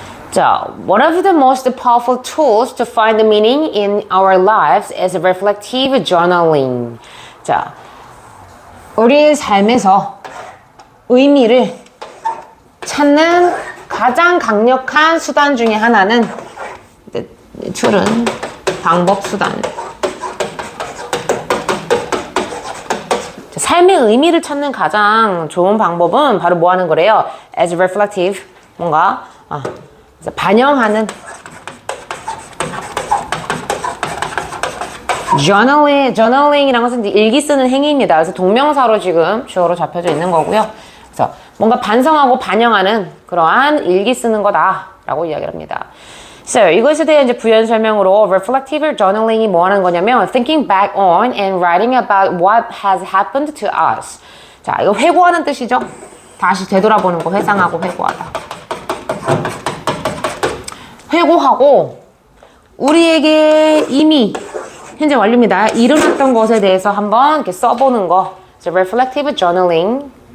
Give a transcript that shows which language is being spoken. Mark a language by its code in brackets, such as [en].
[en] 자, one of the most powerful tools to find the meaning in our lives is reflective journaling. [ko] 자, 우리의 삶에서 의미를 찾는 가장 강력한 수단 중에 하나는 툴은 방법 수단. 삶의 의미를 찾는 가장 좋은 방법은 바로 뭐 하는 거래요? As reflective, 뭔가 반영하는 journaling이라는 것은 일기 쓰는 행위입니다. 그래서 동명사로 지금 주어로 잡혀져 있는 거고요. 그래서 뭔가 반성하고 반영하는 그러한 일기 쓰는 거다라고 라고 이야기를 합니다. [en] So, [ko] 이것에 대한 이제 부연 설명으로 reflective journaling이 뭐 하는 거냐면 [en] thinking back on and writing about what has happened to us. [ko] 자, 이거 회고하는 뜻이죠. 다시 되돌아보는 거, 회상하고 회고하다. 회고하고 우리에게 이미 현재 완료입니다. 일어났던 것에 대해서 한번 이렇게 써보는 거. [en] So, reflective journaling.